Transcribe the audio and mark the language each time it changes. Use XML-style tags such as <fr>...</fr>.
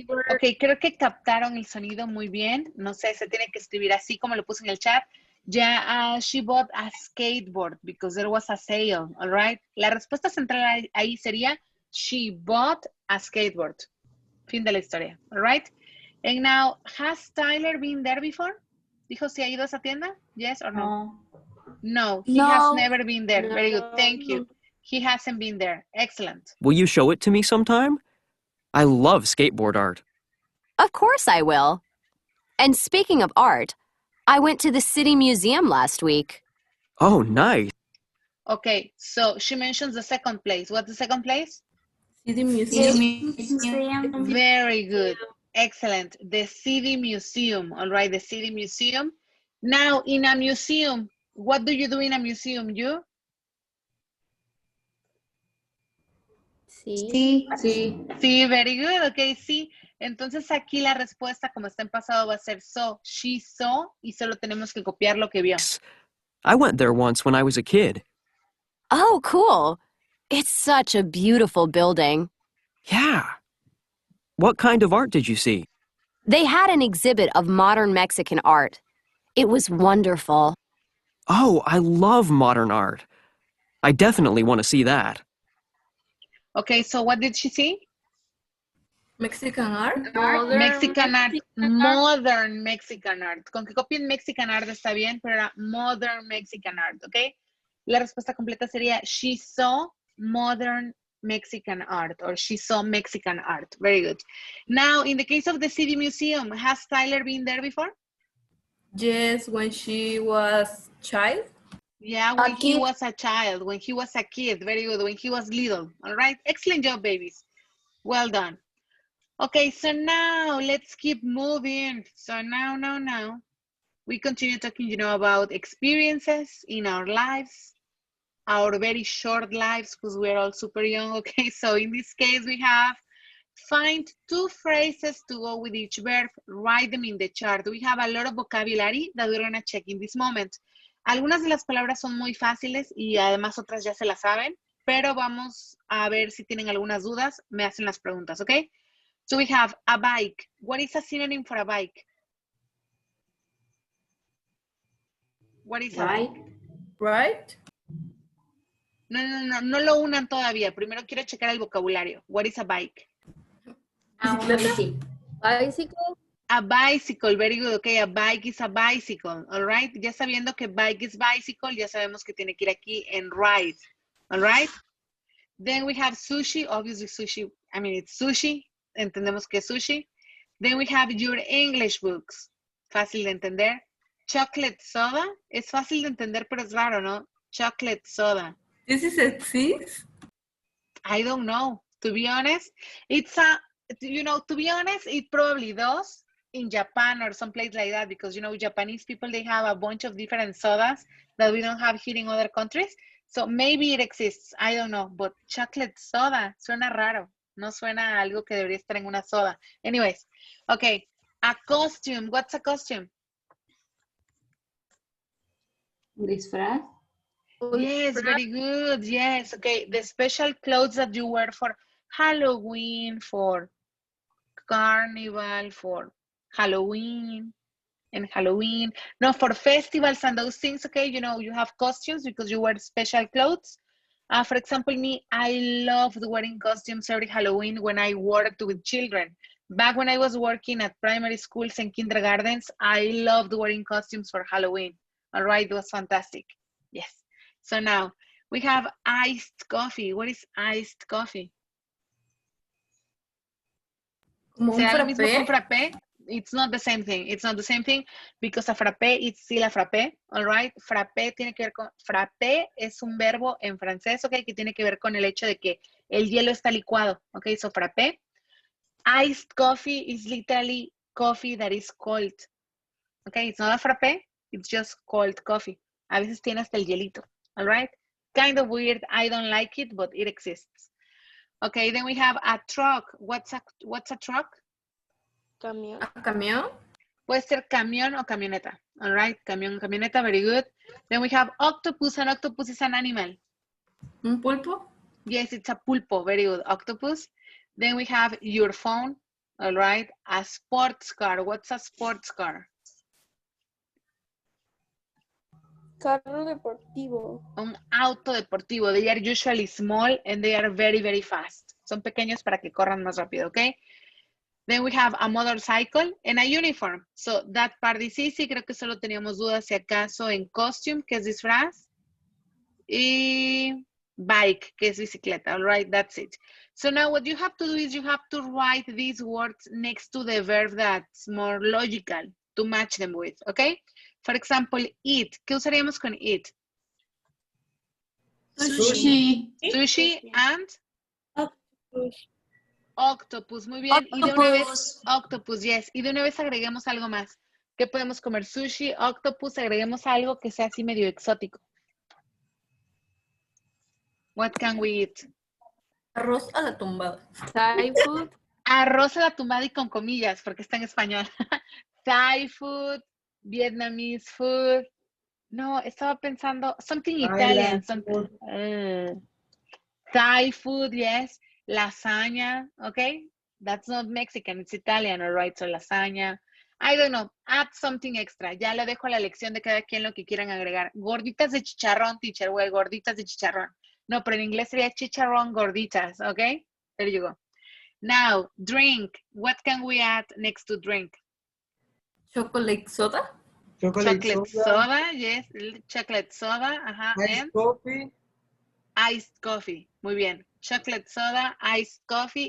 <es>Ok, creo que captaron el sonido muy bien. No sé, se tiene que escribir así como lo puse en el chat.</es> <en>Ya, she bought a skateboard because there was a sale, all right?</en> <es>La respuesta central ahí sería,</es> <en>she bought a skateboard.</en> <es>Fin de la historia,</es> <en>all right? And now, has Tyler been there before?</en> <es>Dijo si ha ido a esa tienda?</es> <en>Yes or no? No, he has never been there. Very good, thank you. He hasn't been there. Excellent. Will you show it to me sometime? I love skateboard art. Of course I will. And speaking of art, I went to the City Museum last week. Oh, nice. Okay, so she mentions the second place. What's the second place? City Museum. Very good. Excellent. The City Museum. All right, the City Museum. Now, in a museum, what do you do in a museum? You?</en> <es>Sí.</es> <en>Sí, very good. Okay, sí.</en> <es>Entonces aquí la respuesta, como está en pasado, va a ser so.</es> <en>She saw</en> <es>y solo tenemos que copiar lo que vio.</es> <en>I went there once when I was a kid. Oh, cool. It's such a beautiful building. Yeah. What kind of art did you see? They had an exhibit of modern Mexican art. It was wonderful. Oh, I love modern art. I definitely want to see that. Okay, so what did she see? Mexican art. Mexican art, modern Mexican art.</en> <es>Con que copien Mexican art está bien, pero era modern Mexican art, ¿ok? La respuesta completa sería</es> <en>she saw modern Mexican art or she saw Mexican art. Very good. Now, in the case of the City Museum, has Tyler been there before? Yes, when she was child. Yeah, when he was a child, when he was a kid. Very good. When he was little. All right. Excellent job, babies. Well done. Okay, so now let's keep moving. So now, we continue talking, about experiences in our lives, our very short lives, because we're all super young. Okay, so in this case, we have find 2 phrases to go with each verb, write them in the chart. We have a lot of vocabulary that we're going to check in this moment.</en> <es>Algunas de las palabras son muy fáciles y además otras ya se las saben, pero vamos a ver si tienen algunas dudas, me hacen las preguntas, ¿ok?</es> <en>So we have a bike. What is a synonym for a bike? What is a bike? Right?</en> <es>No lo unan todavía. Primero quiero checar el vocabulario.</es> <en>What is a bike? Bicycle. A bicycle, very good. Okay, a bike is a bicycle. All right.</en> <es>Ya sabiendo que</es> <en>bike is bicycle,</en> <es>ya sabemos que tiene que ir aquí en ride.</es> <en>All right. Then we have sushi. Obviously, sushi. I mean, it's sushi.</en> <es>Entendemos que es sushi.</es> <en>Then we have your English books.</en> <es>Fácil de entender. Chocolate soda. Es fácil de entender, pero es raro, ¿no?</es> <en>Chocolate soda. This is exist? I don't know. To be honest, it's a, to be honest, it probably does in Japan or someplace like that because, Japanese people, they have a bunch of different sodas that we don't have here in other countries. So maybe it exists. I don't know. But chocolate soda</en> <es>suena raro. No suena a algo que debería estar en una soda.</es> <en>Anyways, okay. A costume. What's a costume?</en> <es>Disfraz.</es> <en>Yes, very good. Yes. Okay. The special clothes that you wear for Halloween, for Carnival, for Halloween and Halloween. No, for festivals and those things, okay, you have costumes because you wear special clothes. For example, me, I loved wearing costumes every Halloween when I worked with children. Back when I was working at primary schools and kindergartens, I loved wearing costumes for Halloween. All right, it was fantastic. Yes. So now we have iced coffee. What is iced coffee?</en> <es>Como un ¿Será lo mismo que un frappé?</es> <en>frappé? It's not the same thing. It's not the same thing because a frappé, it's still a frappé, all right?</en> <es>Frappé tiene que ver con, frappé es un verbo en francés, ok, que tiene que ver con el hecho de que el hielo está licuado, ok, so frappé.</es> <en>Iced coffee is literally coffee that is cold, okay? It's not a frappé, it's just cold coffee.</en> <es>A veces tiene hasta el hielito,</es> <en>all right? Kind of weird, I don't like it, but it exists. Okay, then we have a truck. What's a truck?</en> <es>Camión. ¿A camión? Puede ser camión o camioneta.</es> <en>All right, camión, camioneta, very good. Then we have octopus. An octopus is an animal.</en> <es>¿Un pulpo?</es> <en>Yes, it's a pulpo, very good. Octopus. Then we have your phone. All right, a sports car. What's a sports car?</en> <es>Carro deportivo. Un auto deportivo.</es> <en>They are usually small and they are very, very fast.</en> <es>Son pequeños para que corran más rápido, okay?</es> <en>Then we have a motorcycle and a uniform. So that part is easy.</en> <es>Creo que solo teníamos dudas si acaso en costume, que es disfraz. Y bike, que es bicicleta.</es> <en>All right, that's it. So now what you have to do is you have to write these words next to the verb that's more logical to match them with, okay? For example, eat.</en> <es>¿Qué usaríamos con</es> <en>eat? Sushi. Sushi and Octopus.</en> <es>octopus. Muy bien. Y de una vez, octopus, yes. Y de una vez agreguemos algo más. ¿Qué podemos comer? Sushi, octopus, agreguemos algo que sea así medio exótico.</es> <en>What can we eat?</en> <es>Arroz a la tumbada.</es> <en>Thai food.</en> <es>Arroz a la tumbada y con comillas, porque está en español.</es> <en>Thai food, Vietnamese food. No,</en> <es>estaba pensando</es> <en>something Italian. Something, Thai food, yes. Lasagna, okay? That's not Mexican, it's Italian, all right? So lasagna. I don't know, add something extra.</en> <es>Ya le dejo a la elección de cada quien lo que quieran agregar. Gorditas de chicharrón,</es> <en>teacher, well,</en> <es>gorditas de chicharrón. No, pero en inglés sería chicharrón gorditas, okay?</es> <en>There you go. Now, drink. What can we add next to drink? Chocolate soda. Chocolate Chocolate soda. soda, yes. Chocolate soda, ajá. Iced And coffee. iced coffee.</en> <es>Muy bien.</es> <en>Chocolate soda, iced coffee.</en>